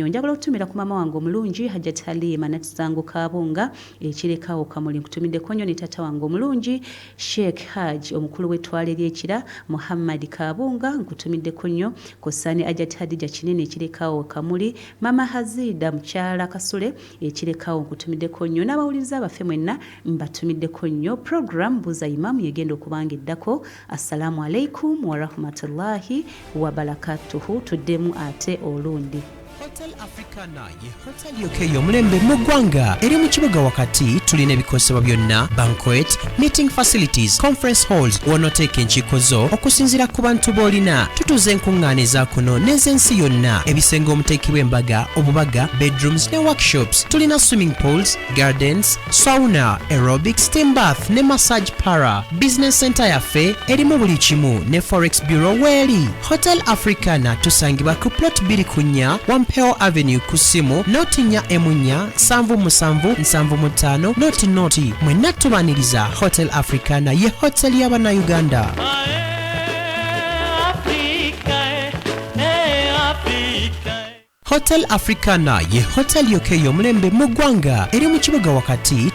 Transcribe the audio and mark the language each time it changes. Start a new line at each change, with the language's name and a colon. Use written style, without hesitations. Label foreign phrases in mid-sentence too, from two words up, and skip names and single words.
Ganda: Njagala okutumira ku mama wange omulungi Hajjati Halima Nakisango Kabunga ekirekawo kamuli nkutumiddeko nnyo ne tata wange omulungi Sheikh Hajj omukulu w'ettwale ly'ekira Muhammad Kabunga nkutumiddeko nnyo Kosani Hajjati Hadija kinene ekirekawo kamuli mama Hazida mukyala Kasule ekirekawo nkutumiddeko nnyo n'abawuliriza abaffe mwenna mbatumiddeko nnyo. Program Buza Imam yegenda okubanga eddako.
Arabic: السلام عليكم ورحمة الله وبركاته.
Ganda: Tuddemu ate olundi. Hotel Africana ye hotel yokeyo omulembe mu ggwanga eri mu kibuga wakati. Tulina ebikosebwa byonna,
English: banquet, meeting facilities, conference halls
Ganda: w'onooteeka enkiiko zo okusinziira ku bantu b'olina. Tutuuza enkuŋŋaana eza kuno n'ez'ensi yonna, ebisenge omuteekebwa embaga, obubaga, bedrooms ne workshops. Tulina
English: swimming pools, gardens, sauna, aerobics, steam bath
Ganda: ne massage para.
English: Business center
Ganda: yaffe erimu buli kimu ne
English: forex bureau
Ganda: weeri. Hotel Africana tusangibwa ku plot 2 Wampeo Avenue kusimu noti 4 noti mwenna tubaniriza. Hotel Africana ye hotel y'abana Uganda. Hotel Africana ye hotel yokeyo omulembe mu ggwanga eri mu kibuga wakati.